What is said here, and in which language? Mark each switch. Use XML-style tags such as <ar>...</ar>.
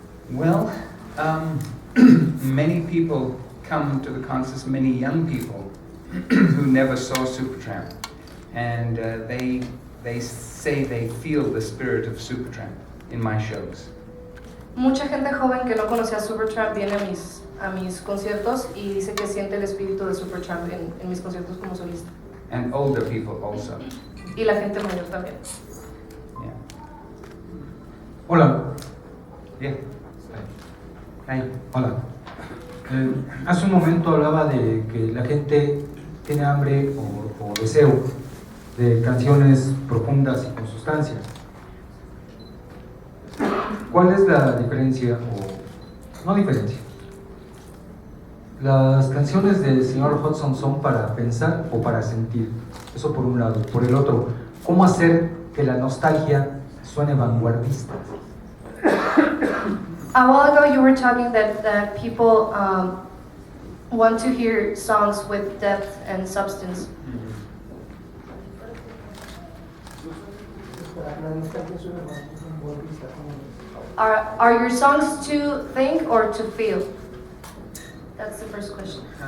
<en>Well, many people come to the concerts, many young people who never saw SUPERTRAMP, and they say they feel the spirit of SUPERTRAMP in my shows.</en> <es>Mucha gente joven que no conocía SUPERTRAMP viene a mis conciertos y dice que siente el espíritu de SUPERTRAMP en mis conciertos como solista.</es> <en>And older people also.</en> <es>Y la gente mayor también. Yeah. Hola.</es> <en>Yeah. Hi.</en> <es>Hola. Hace un momento hablaba de que la gente tiene hambre o deseo de canciones profundas y con sustancia. ¿Cuál es la diferencia o no diferencia? ¿Las canciones del señor Hodgson son para pensar o para sentir? Eso por un lado. Por el otro, ¿cómo hacer que la nostalgia suene vanguardista?</es> <en>A while ago you were talking that people want to hear songs with depth and substance. Are your songs to think or to feel? That's the first question.</en>